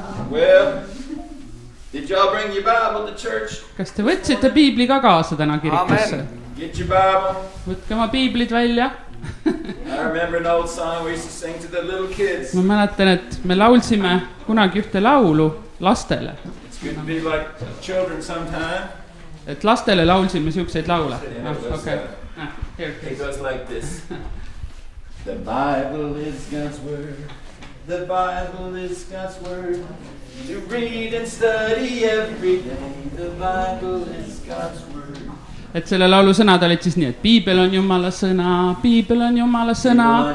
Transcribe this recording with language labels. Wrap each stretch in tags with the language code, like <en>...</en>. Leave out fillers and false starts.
<en>Well, did y'all bring your Bible to church?</en> <et>Kas te võtsite piibli ka kaasa täna kirikusse?</et> <en>Get your Bible.</en> <et>Võtke oma piiblid välja.</et> <en>I remember an old song we used to sing to the little kids.</en> <et>Ma mäletan, et me laulsime kunagi ühte laulu lastele.</et> <en>It's good to be like children sometime.</en> <et>Et lastele laulsime siukseid laule. Okay.</et> <en>It goes like this. The Bible is God's word. The Bible is God's word. To read and study every day. The Bible is God's word.</en> <et>Et selle laulu sõnad olid siis nii, et piibel on Jumala sõna, piibel on Jumala sõna.</et>